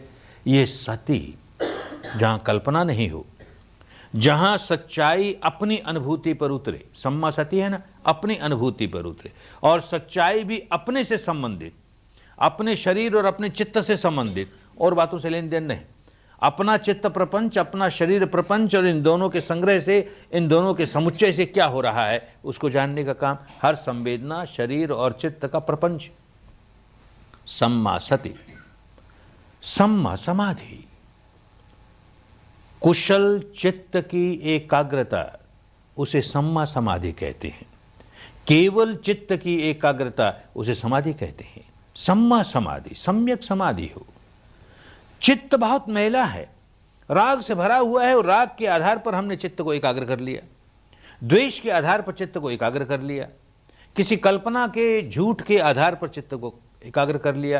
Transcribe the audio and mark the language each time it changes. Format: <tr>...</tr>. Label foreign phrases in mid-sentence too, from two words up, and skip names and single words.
<hi>ये सती, जहाँ कल्पना नहीं हो, जहाँ सच्चाई अपनी अनुभूति पर उतरे,</hi> <pi>सम्मा सती</pi> <hi>है ना, अपनी अनुभूति पर उतरे, और सच्चाई भी अपने से संबंधित, अपने शरीर और अपने चित्त से संबंधित, और बातों से लेन देन नहीं। अपना चित्त प्रपंच, अपना शरीर प्रपंच, और इन दोनों के संग्रह से, इन दोनों के समुच्चय से क्या हो रहा है उसको जानने का काम हर संवेदना, शरीर और चित्त का प्रपंच।</hi> <pi>सम्मा सति, सम्मा समाधि,</pi> <hi>कुशल चित्त की एकाग्रता, उसे</hi> <pi>सम्मा समाधि</pi> <hi>कहते हैं। केवल चित्त की एकाग्रता, उसे समाधि कहते हैं।</hi> <pi>सम्मा समाधि,</pi> <hi>सम्यक समाधि हो। चित्त बहुत मैला है, राग से भरा हुआ है, और राग के आधार पर हमने चित्त को एकाग्र कर लिया, द्वेष के आधार पर चित्त को एकाग्र कर लिया, किसी कल्पना के झूठ के आधार पर चित्त को एकाग्र कर लिया।</hi>